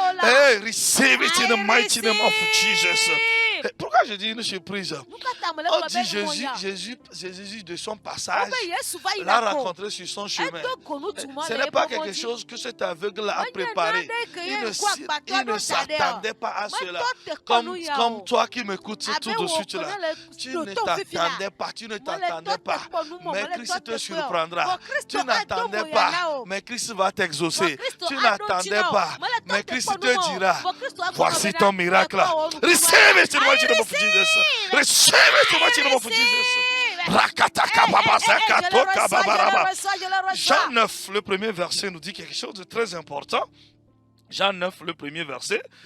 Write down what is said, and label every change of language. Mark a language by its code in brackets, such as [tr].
[en] Hey, receive it in the mighty name of Jesus. [fr] Pourquoi je dis une surprise? On dit Jésus de son passage l'a rencontré sur son chemin. Ce n'est pas quelque chose que cet aveugle a préparé. Il ne s'attendait pas à cela. Comme toi qui m'écoutes tout de suite là. Tu ne t'attendais pas. Mais Christ te surprendra. Tu n'attendais pas. Mais Christ va t'exaucer. Tu n'attendais pas. Mais Christ te dira, voici ton miracle. [en] Receive it in the mighty name of Jesus. Receive it in the mighty name of Jesus. [fr] Jean 9, le premier verset nous dit quelque chose de très important. Jean 9, le premier verset.